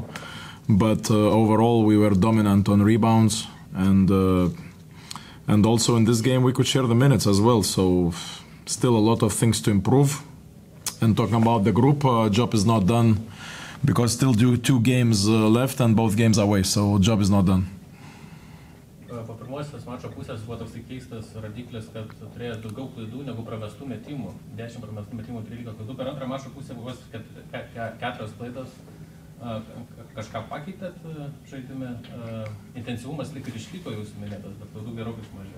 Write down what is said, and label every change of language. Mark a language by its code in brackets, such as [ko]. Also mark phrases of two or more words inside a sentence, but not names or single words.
[en] But overall, we were dominant on rebounds, and also in this game, we could share the minutes as well. So still a lot of things to improve. And talking about the group, job is not done because still 2 games left and both games are away, so job is not done. [lt] Po pirmosios mačo pusės buvo toks keistas rodiklis, kad turėjo daugiau klaidų negu pravestų metimų. 10 pravestų metimų, 13 klaidų. Per antrą mačo pusę buvo 4 klaidos. Kažką pakeitėt žaidime? Intensyvumas lyg ir išliko jūsų minėtas, bet klaidų gerokai sumažėjo.